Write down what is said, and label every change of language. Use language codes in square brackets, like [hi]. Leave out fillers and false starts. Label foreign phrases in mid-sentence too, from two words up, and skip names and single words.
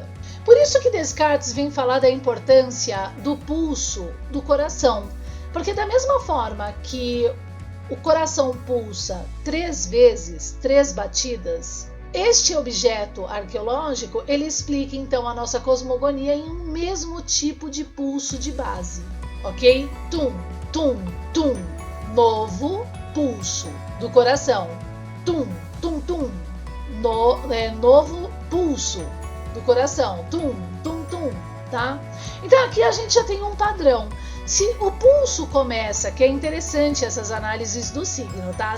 [pt] Por isso que Descartes vem falar da importância do pulso do coração, porque da mesma forma que o coração pulsa 3 vezes, 3 batidas, este objeto arqueológico, ele explica então a nossa cosmogonia em um mesmo tipo de pulso de base, ok? Tum, tum, tum, novo pulso do coração. Tum, tum, tum, novo pulso do coração. Tum, tum, tum, tá? Então aqui a gente já tem um padrão. Se o pulso começa, que é interessante essas análises do signo, tá?